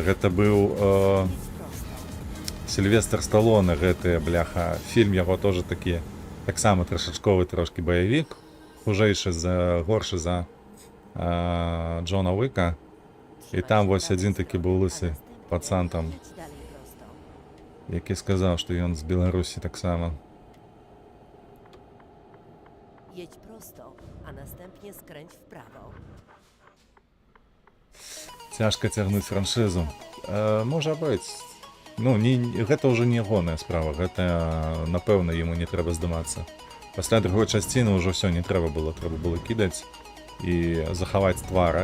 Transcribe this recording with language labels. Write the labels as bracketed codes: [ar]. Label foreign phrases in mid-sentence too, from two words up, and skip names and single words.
[be] Гэта быў Сільвестр Сталоне, гэты, бляха, фільм яго тоже такі, таксама трашачковы трошкі баявік, хужэйшы, горшы за Джона Уіка. І там вось адзін такі быў лысы пацан там, [pl] Jedź dalej prosto. [be] які сказаў, што ён з Беларусі таксама. [pl] Jedź prosto, a następnie skręć w prawo. [be] Цяжка цягнуць франшызу. Можа быць. Ну, гэта ўжо не ягоная справа. Гэта, напэўна, яму не трэба здымацца. Пасля другой часціны ўжо ўсё не трэба было кідаць і захаваць твар.